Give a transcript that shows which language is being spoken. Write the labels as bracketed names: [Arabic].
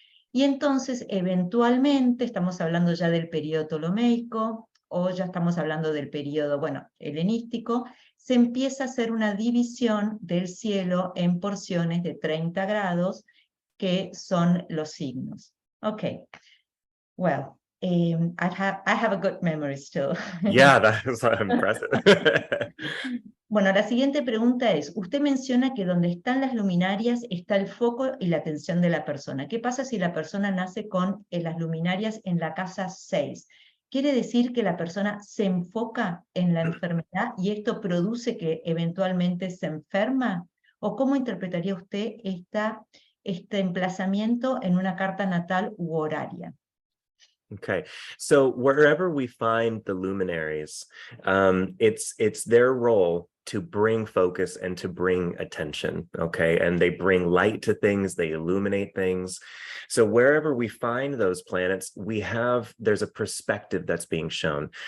[Spanish] Y entonces, eventualmente, estamos hablando ya del periodo ptolemaico, o ya estamos hablando del periodo, bueno, helenístico, se empieza a hacer una división del cielo en porciones de 30 grados, que son los signos. [English] Okay, well, I have a good memory still. Yeah, that is impressive. [Spanish] Bueno, la siguiente pregunta es, usted menciona que donde están las luminarias está el foco y la atención de la persona. ¿Qué pasa si la persona nace con las luminarias en la casa 6? ¿Quiere decir que la persona se enfoca en la enfermedad y esto produce que eventualmente se enferma? ¿O cómo interpretaría usted este emplazamiento en una carta natal u horaria? [English] Okay, so wherever we find the luminaries, it's their role to bring focus and to bring attention, okay? And they bring light to things, they illuminate things. So wherever we find those planets, there's a perspective that's being shown.